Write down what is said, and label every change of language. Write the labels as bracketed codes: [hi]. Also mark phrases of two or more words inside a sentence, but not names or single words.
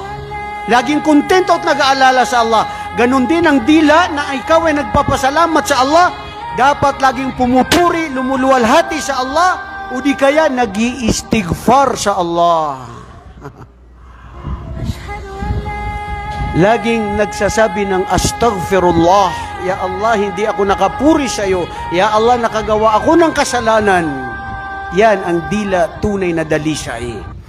[tl] Laging kontento at nag-aalala sa Allah. Ganon din ang dila na ikaw ay nagpapasalamat sa Allah. Dapat laging pumupuri, lumuluwalhati sa Allah, o di kaya nag-i-istighfar sa Allah. Laging nagsasabi ng astaghfirullah. Ya Allah, hindi ako nakapuri sa iyo. Ya Allah, nakagawa ako ng kasalanan. Yan ang dila tunay na dalisay.